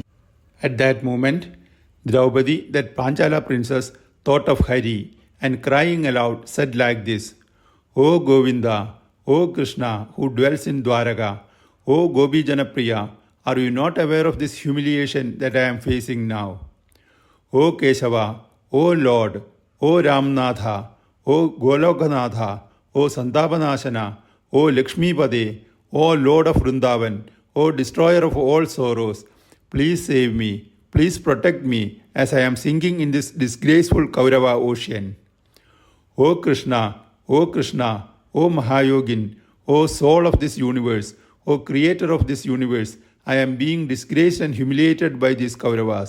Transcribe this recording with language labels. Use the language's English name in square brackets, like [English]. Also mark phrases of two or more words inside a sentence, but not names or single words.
[English] At that moment, Draupadi, that Panchala princess, thought of Hari and crying aloud said like this, O Govinda, O Krishna, who dwells in Dwaraka, O Gopi Janapriya, are you not aware of this humiliation that I am facing now? O Keshava, O Lord, O Ramnatha, O Golokanatha, O Santapanashana, O Lakshmipade, O Lord of Vrindavan, O destroyer of all sorrows, please save me, please protect me as I am sinking in this disgraceful Kaurava ocean. O Krishna, O Krishna, O Mahayogin, O soul of this universe, O creator of this universe, I am being disgraced and humiliated by these Kauravas.